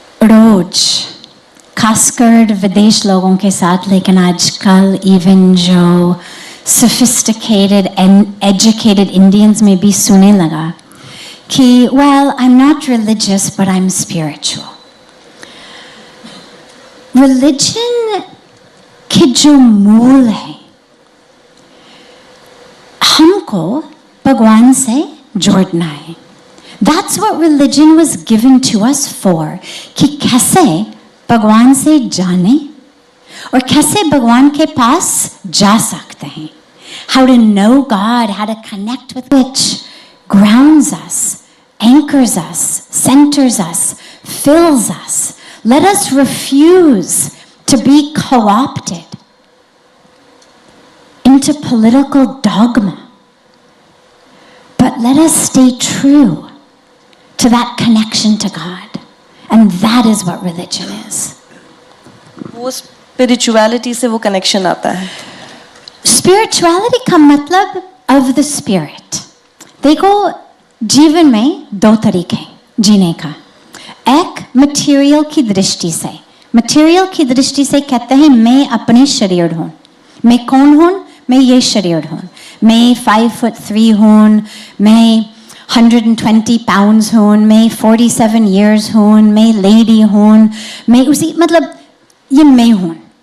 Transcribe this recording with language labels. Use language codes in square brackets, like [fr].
[hi] रोज खासकर विदेश लोगों के साथ, लेकिन आजकल इवन जो [en] sophisticated and educated Indians [hi] में भी सुने लगा कि [en] well, I'm not religious but I'm spiritual. [hi] Religion के जो मूल है, हमको भगवान से जोड़ना है. [en] That's what religion was given to us for. [hi] कि कैसे भगवान से जाने और कैसे भगवान के पास जा सकते हैं. [en] How to know God, how to connect with which grounds us, anchors us, centers us, fills us. Let us refuse to be co-opted into political dogma. But let us stay true to that connection to God. And that is what religion is. [hi] वो spirituality से वो connection आता है. Spirituality का मतलब [en] of the spirit. [hi] देखो, जीवन में दो तरीके जीने का. एक मटेरियल की दृष्टि से. मटेरियल की दृष्टि से कहते हैं मैं अपने शरीर हूँ. मैं कौन हूँ? मैं ये शरीर हूँ. मैं 5'3" हूँ, मैं 120 pounds हूँ, मैं 47 years हूँ, मैं लेडी हूँ, मैं उसी मतलब ये मैं हूँ.